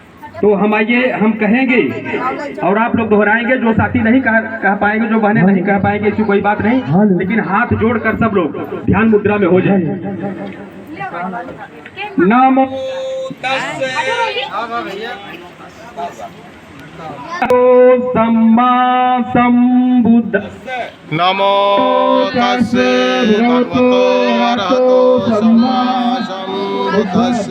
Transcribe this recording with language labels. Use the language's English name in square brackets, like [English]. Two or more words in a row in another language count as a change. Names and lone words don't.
[Hindi] तो हम आइए हम कहेंगे और आप लोग दोहराएंगे। जो साथी नहीं कह पाएंगे, जो बहनें नहीं कह पाएंगे, इसकी कोई बात नहीं, लेकिन हाथ जोड़कर सब लोग ध्यान मुद्रा में हो जाए। [Pali] नमो सम्मा संबुद्ध। नमो तस्से भगवतो अरहतो सम्मा संबुद्धस्से।